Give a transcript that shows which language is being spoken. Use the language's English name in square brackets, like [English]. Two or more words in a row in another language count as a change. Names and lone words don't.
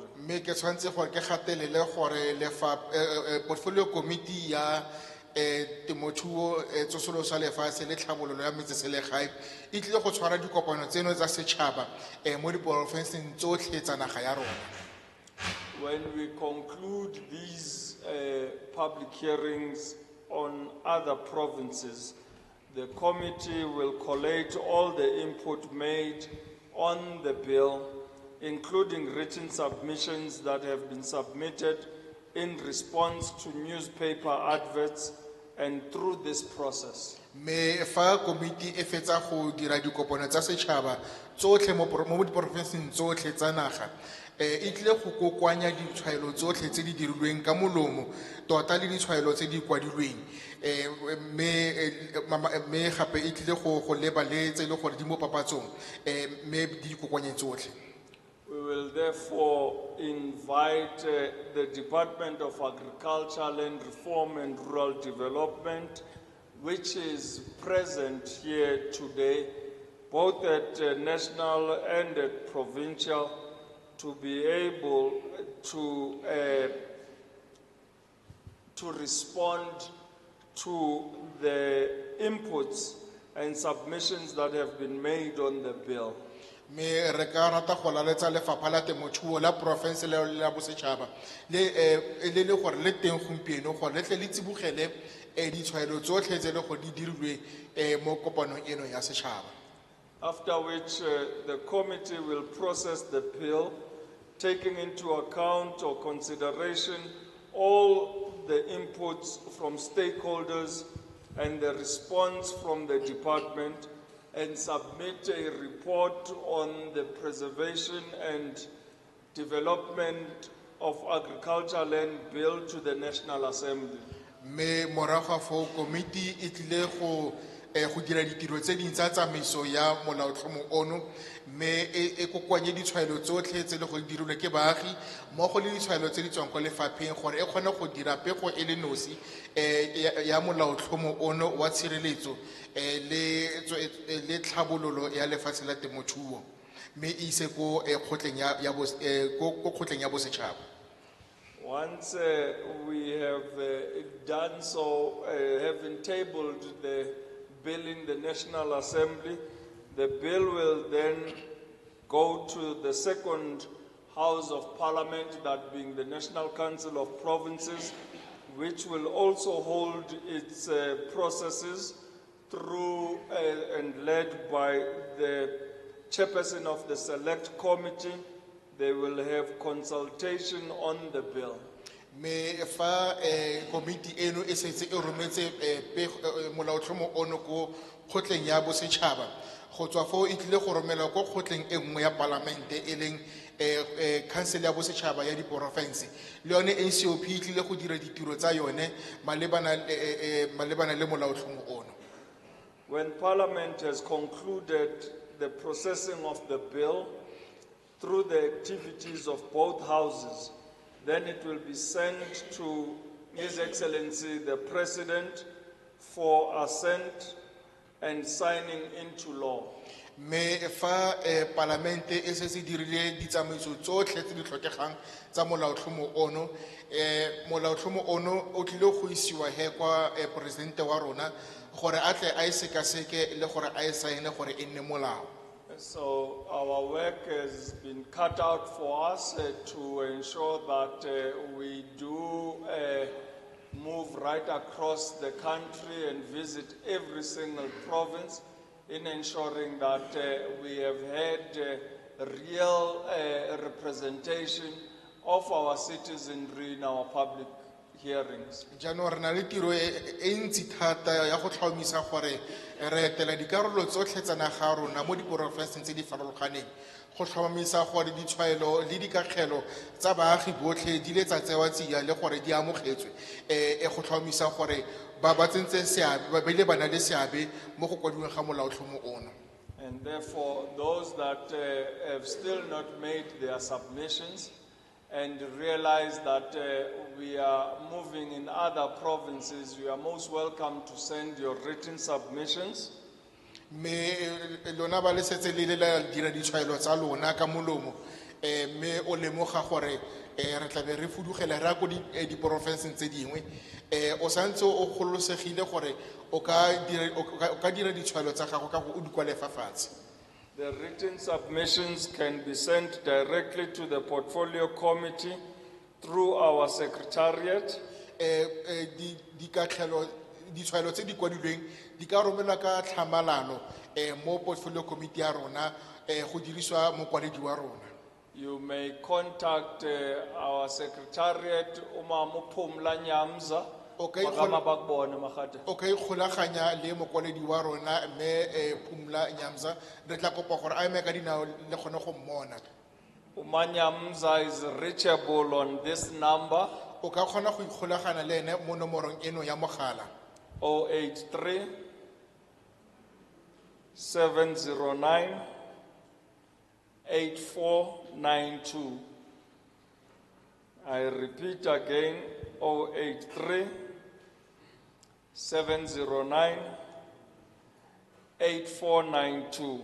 [Tswana] Mme ke tshwantse gore ke gatelele gore [English] Portfolio Committee [Tswana] ya temothuo tsosoloso ya lefatshe le tlhabololo ya metseselegae e tlile go tshwara dikopano tseno tsa setšhaba mo diporofenseng tsotlhe tsa naga ya rona. [English] When we conclude these public hearings on other provinces, the committee will collate all the input made on the bill, including written submissions that have been submitted in response to newspaper adverts and through this process. [Tswana] Me fa committee e fetsa go dira dikopano tsa setšhaba tsotlhe mo diporofenseng tsotlhe tsa naga e tlile go kokoanya ditshwaelo tsotlhe tse di dirilweng ka molomo tota le ditshwaelo tse di kwadilweng me gape e tlile go leba le tse le gore di mo papatsong me di kokoanye tsotlhe. [English] We will therefore invite the Department of Agriculture, Land Reform and Rural Development, which is present here today, both at national and at provincial, to be able to respond to the inputs and submissions that have been made on the bill. [Tswana] Me re ka rata go laletsa lefapha la temothuo la porofense le la bosetšhaba le gore le teng gompieno gore le tle le tsibogele ditshwaelo tsotlhe tse le go di dirilwe mo kopanong eno ya setšhaba. [English] After which the committee will process the bill, taking into account or consideration all the inputs from stakeholders and the response from the department, and submit a report on the preservation and development of agricultural land bill to the National Assembly. [Tswana] Me morago fo committee e tlile go dira ditiro tse ding tsa tsamaiso ya molaotlhomo ono, me e kokoanye ditshwaelo tsotlhe tse le go dirilwe ke baagi mmogo le ditshwaelo tse di tswang kwa lefapheng gore e kgone go dira pego e le nosi ya molaotlhomo ono wa tshireletso le tlhabololo ya lefatshe la temothuo, me ise ko kgotleng ya bosetšhaba. [English] Once we have done so, having tabled the bill in the National Assembly. The bill will then go to the second House of Parliament, that being the National Council of Provinces, which will also hold its processes through and led by the chairperson of the Select Committee. They will have consultation on the bill. [Tswana] Me fa committee eno e setse e rometse molaotlhomo ono ko kgotleng ya bosetšhaba go tswa foo e tlile go romelwa ko kgotleng e nngwe ya palamente e leng council ya bosetšhaba ya diporofense le yone ncop e tlile go dira ditiro tsa yone malebana le molaotlhomo ono. [English] When Parliament has concluded the processing of the bill through the activities of both houses, then it will be sent to His Excellency the President for assent and signing into law. [Tswana] Me fa parlamente e se se dirile ditsamaiso tsotlhe tse di tlhokegang tsa molaotlhomo ono o tlile go isiwa he kwa presidente wa rona gore a tle a e sekaseke le gore a e saene gore e nne molao. [English] So our work has been cut out for us to ensure that we do move right across the country and visit every single province in ensuring that we have had real representation of our citizenry in our public hearings. [Tswana] Jaanong re na le tiro e ntsi thata ya go tlhomamisa gore re etela dikarolo tsotlhe tsa naga ya rona mo diporofenseng tse di farologaneng go tlhomamisa gore ditshwaelo le dikakgelo tsa baagi botlhe di le tsa tsewa tsia le gore di amogetswe go tlhomamisa gore ba tsentse seabe ba bile ba na le seabe mo go kwadiweng ga molaotlhomo ono. [English] And therefore, those that have still not made their submissions and realize that we are moving in other provinces, you are most welcome to send your written submissions. [Tswana] Me lona ba le setse le la dira ditshwaelo tsa lona ka molomo me o lemoga gore re tla be re fudugela ra go diporofenseng tse dingwe o santse o gololosegile gore o ka dira ditshwaelo tsa gago ka go o di kwale fa fatshe. [English] The written submissions can be sent directly to the portfolio committee through our secretariat. [Tswana] Ditshwaelo tse di kwadilweng di ka romelwa ka tlhamalalo mo [English] portfolio committee [Tswana] ya rona go diriswa mokwaledi wa rona. [English] You may contact our secretariat Umamupumla Nyamza. [Tswana] Okay, ikgolaganya le mokwaledi wa rona mme Phumla Nyamza re tla kopa gore a eme ka dinao le gone go mmona. [English] Umanyamza is reachable on this number. [Tswana] O ka kgona go ikgolagana le ene mo nomorong eno ya mogala 083 709 8492. [English] I repeat again, 083 709 8492.